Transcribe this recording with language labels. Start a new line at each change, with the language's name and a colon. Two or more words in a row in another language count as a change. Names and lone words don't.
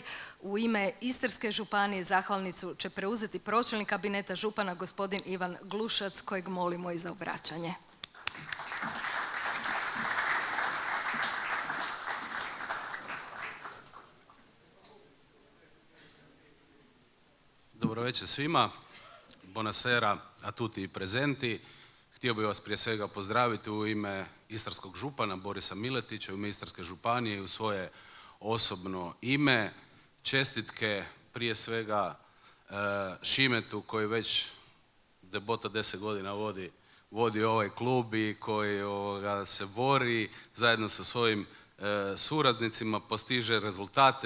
Croatian: U ime Istarske županije zahvalnicu će preuzeti pročelnik kabineta župana gospodin Ivan Glušac, kojeg molimo i za obraćanje. Dobro večer svima,
Italian: buonasera a tutti i presenti.
Croatian: Htio bih vas prije svega pozdraviti u ime istarskog župana Borisa Miletića, u ime Istarske županije i u svoje osobno ime. Čestitke prije svega Šimetu koji već debota 10 godina vodi vodi ovaj klub i koji se bori zajedno sa svojim suradnicima, postiže rezultate.